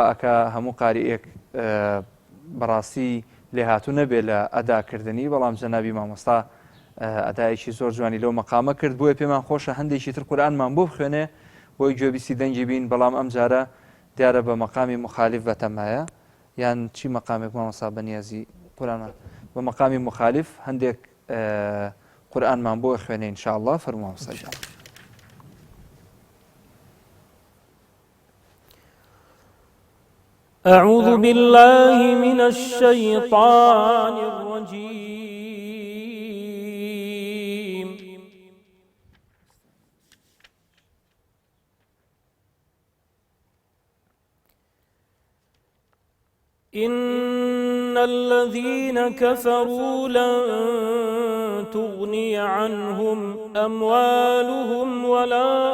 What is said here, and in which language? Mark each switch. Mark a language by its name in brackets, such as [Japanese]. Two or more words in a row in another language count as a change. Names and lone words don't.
[Central Kurdish] ئەکا هەموو قاریئێک بەڕاستی لێهاتوو نەبێت لە ئەداکردنی بەڵام جەنابی مامۆستا ئەدایەکی زۆر جوانی لەو مەقامە کرد بۆیە پێمان خۆشە هەندێکی تر قورئانمان بۆ بخوێنێ بۆی گوێبیستی دەنگی بین بەڵام ئەم جارە دیارە بە مەقامی مخالیف بەتەمایە یان چی مەقامێک مامۆستا بەنیازی قورئانمان بە مەقامی مخالیف هەندێک قورئانمان بۆ خوێنێ ئینشاءڵڵا فەرموو مامۆستا گیان. [Arabic] أعوذ بالله من الشيطان الرجيم إن الذين كفروا لن تغني عنهم أموالهم ولا